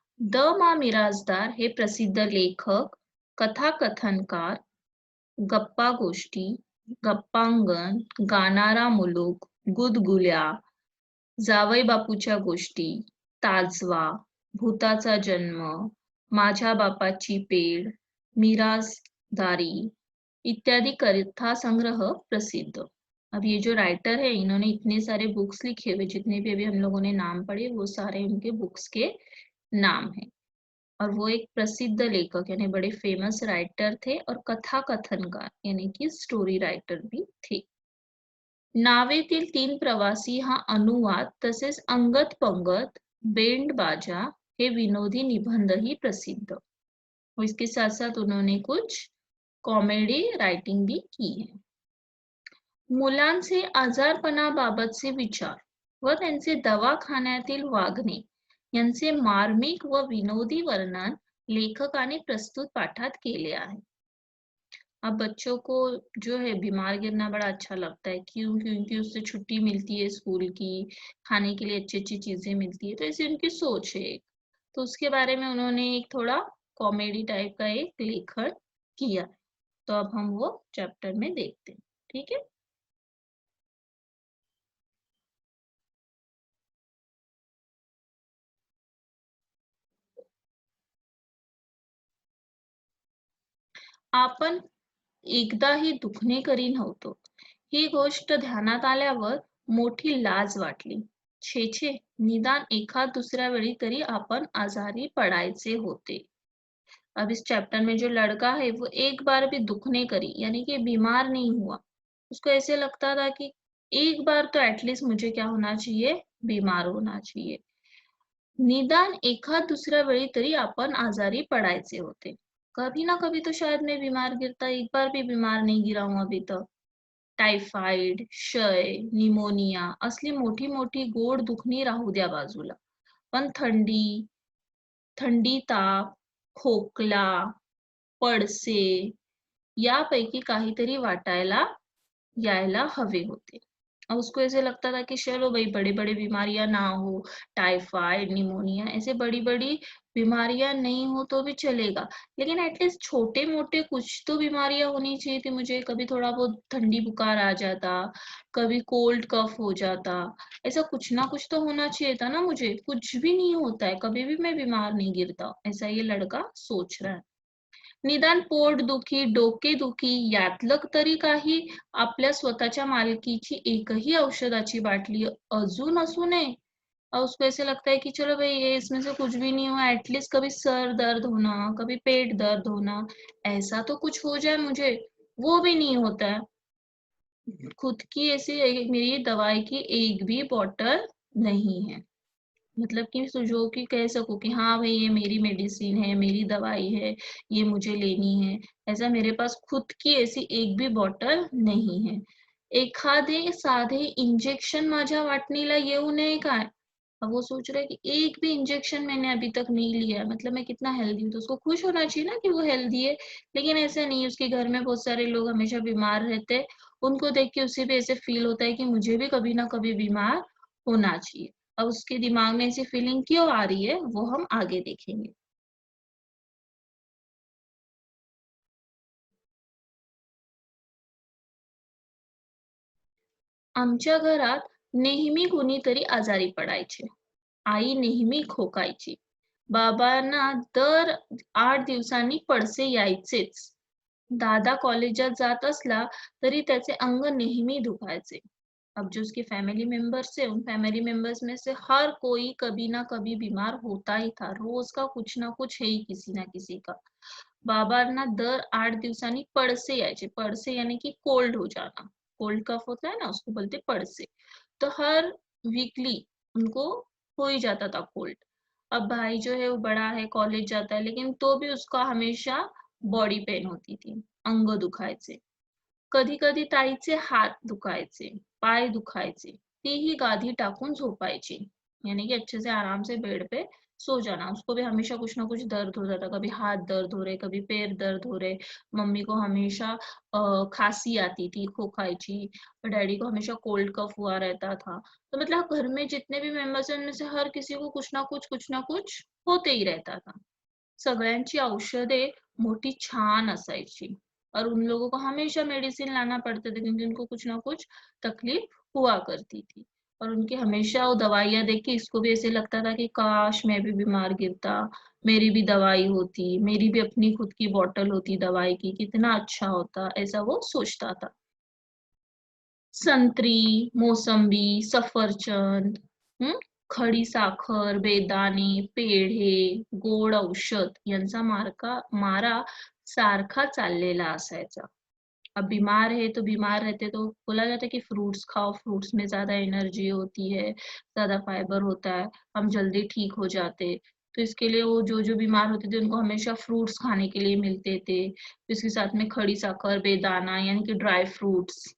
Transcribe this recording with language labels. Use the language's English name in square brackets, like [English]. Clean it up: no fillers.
[Marathi] The मा मिरासदार हे प्रसिद्ध लेखक, कथाकथनकार, गप्पा गोष्टी, गप्पांगण, गाणारा मुलूक, गुदगुल्या, जावई बापूच्या गोष्टी, ताजवा, भूताचा जन्म, माझ्या बापाची पेड, मिरासदारी इत्यादि कथा संग्रह प्रसिद्ध. [Hindi] अब ये जो राइटर है, इन्होंने इतने सारे बुक्स लिखे हुए, जितने भी अभी हम लोगों ने नाम पढ़े वो सारे इनके बुक्स के नाम हैं. और वो एक प्रसिद्ध लेखक यानी बड़े फेमस राइटर थे और कथा कथनकार यानी कि स्टोरी राइटर भी थे. [Marathi] नावेतील 3 प्रवासी हा अनुवाद तसेच अंगत पंगत, बेंड बाजा हे विनोदी निबंधही प्रसिद्ध. [Hindi] और इसके साथ साथ उन्होंने कुछ कॉमेडी राइटिंग भी की है. [Marathi] मुलांचे आजारपणाबाबतचे विचार व त्यांचे दवाखान्यातील वागणे यांचे मार्मिक व विनोदी वर्णन लेखकाने प्रस्तुत पाठात केले आहे. [Hindi] अब बच्चों को जो है बीमार गिरना बड़ा अच्छा लगता है. क्यों? क्योंकि उससे छुट्टी मिलती है स्कूल की, खाने के लिए अच्छी अच्छी चीजें मिलती है. तो ऐसी उनकी सोच है. तो उसके बारे में उन्होंने एक थोड़ा कॉमेडी टाइप का एक लेखन किया. तो अब हम वो चैप्टर में देखते हैं. ठीक है. [Marathi] आपण एकदाही दुखणेकरी नव्हतो. ही गोष्ट ध्यानात आल्यावर मोठी लाज वाटली. छे छे, निदान एखाद दुसऱ्या वेळी तरी आपण आजारी पडायचे होते. [Hindi] अब इस चैप्टर में जो लड़का है वो एक बार भी दुखने करी यानी कि बीमार नहीं हुआ. उसको ऐसे लगता था कि एक बार तो एटलीस्ट मुझे क्या होना चाहिए, बीमार होना चाहिए. [Marathi] निदान एखाद दुसऱ्या वेळी तरी आपण आजारी पडायचे होते. [Hindi] कभी ना कभी तो शायद मैं बीमार गिरता, एक बार भी बीमार नहीं गिरा हूं अभी तक. [Marathi] टायफॉइड, क्षय, निमोनिया असली मोठी मोठी गोड दुखणी राहू द्या बाजूला, पण थंडी, ताप, खोकला, पडसे यापैकी काहीतरी वाटायला यायला हवे होते. [Hindi] और उसको ऐसे लगता था कि चलो भाई बड़े बड़े बीमारियां ना हो, टाइफाइड, निमोनिया ऐसे बड़ी बड़ी बीमारियां नहीं हो तो भी चलेगा, लेकिन एटलीस्ट छोटे मोटे कुछ तो बीमारियां होनी चाहिए थी मुझे. कभी थोड़ा बहुत ठंडी बुखार आ जाता, कभी कोल्ड कफ हो जाता, ऐसा कुछ ना कुछ तो होना चाहिए था ना मुझे. कुछ भी नहीं होता है, कभी भी मैं बीमार नहीं गिरता, ऐसा ये लड़का सोच रहा है. [Marathi] निदान पोटदुखी, डोकेदुखी यातलं तरी काही आपल्या स्वतःच्या मालकीची एकही औषधाची बाटली अजून असू नये. [Hindi] और उसको ऐसे लगता है कि चलो भाई ये इसमें से कुछ भी नहीं हुआ, एटलीस्ट कभी सर दर्द होना, कभी पेट दर्द होना, ऐसा तो कुछ हो जाए मुझे, वो भी नहीं होता है. खुद की ऐसी मेरी दवाई की एक भी बॉटल नहीं है. मतलब कि जो कि कह सकूं कि हाँ भाई ये मेरी मेडिसिन है, मेरी दवाई है, ये मुझे लेनी है, ऐसा मेरे पास खुद की ऐसी एक भी बॉटल नहीं है. [Marathi] एखादे साधे इंजेक्शन माझ्या वाटणीला येऊ नये काय. [Hindi] अब वो सोच रहा है कि एक भी इंजेक्शन मैंने अभी तक नहीं लिया है, मतलब मैं कितना हेल्दी हूँ. तो उसको खुश होना चाहिए ना कि वो हेल्दी है, लेकिन ऐसा नहीं है. उसके घर में बहुत सारे लोग हमेशा बीमार रहते हैं, उनको देख के उसे भी ऐसे फील होता है कि मुझे भी कभी ना कभी बीमार होना चाहिए. अब उसके दिमाग में ऐसी फीलिंग क्यों आ रही है वो हम आगे देखेंगे. [Marathi] आमच्या घरात नेहमी कुणीतरी आजारी पडायचे. आई नेहमी खोकायची. बाबांना दर 8 दिवसांनी पडसे यायचेच. दादा कॉलेजात जात असला तरी त्याचे अंग नेहमी दुखायचे. [Hindi] अब जो उसके फैमिली मेंबर्स है, उन फैमिली मेंबर्स में से हर कोई कभी ना कभी बीमार होता ही था. रोज का कुछ ना कुछ है ही किसी ना किसी का. [Marathi] बाबांना दर 8 दिवसांनी पडसे यायचे. [Hindi] पडसे यानी कि कोल्ड हो जाना. कोल्ड कफ होता है ना, उसको बोलते पडसे. तो हर वीकली उनको हो ही जाता था कोल्ड. अब भाई जो है वो बड़ा है, कॉलेज जाता है, लेकिन तो भी उसका हमेशा बॉडी पेन होती थी, [Marathi] अंग दुखायचे. कधी कधी ताईचे हात दुखायचे, पाय दुखायचे, तीही गादी टाकून झोपायची. [Hindi] यानी कि अच्छे से आराम से बेड पे सो जाना. उसको भी हमेशा कुछ ना कुछ दर्द होता था. कभी हाथ दर्द हो रहे, कभी पैर दर्द हो रहे. मम्मी को हमेशा खांसी आती थी, खोखायची. और डैडी को हमेशा कोल्ड कफ हुआ रहता था. तो मतलब घर में जितने भी मेंबर्स हैं उनमें से हर किसी को कुछ ना कुछ होते ही रहता था. [Marathi] सगळ्यांची औषधे मोठी छान असायची. [Hindi] और उन लोगों को हमेशा मेडिसिन लाना पड़ता था क्योंकि उनको कुछ ना कुछ तकलीफ हुआ करती थी. और उनकी हमेशा वो दवाइयाँ देख के इसको भी ऐसे लगता था कि काश मैं भी बीमार गिरता, मेरी भी दवाई होती, मेरी भी अपनी खुद की बॉटल होती दवाई की, कितना अच्छा होता, ऐसा वो सोचता था. [Marathi] संत्री, मोसंबी, सफरचंद, हं, खडी साखर, बेदाणे, पेढे, गोड औषध यांचा मारा सारखा चाललेला असायचा. [Hindi] अब बीमार है तो बीमार रहते तो बोला जाता है कि फ्रूट्स खाओ, फ्रूट्स में ज्यादा एनर्जी होती है, ज्यादा फाइबर होता है, हम जल्दी ठीक हो जाते. तो इसके लिए वो जो जो बीमार होते थे उनको हमेशा फ्रूट्स खाने के लिए मिलते थे. इसके साथ में खड़ी साकर, बेदाना यानी कि ड्राई फ्रूट्स.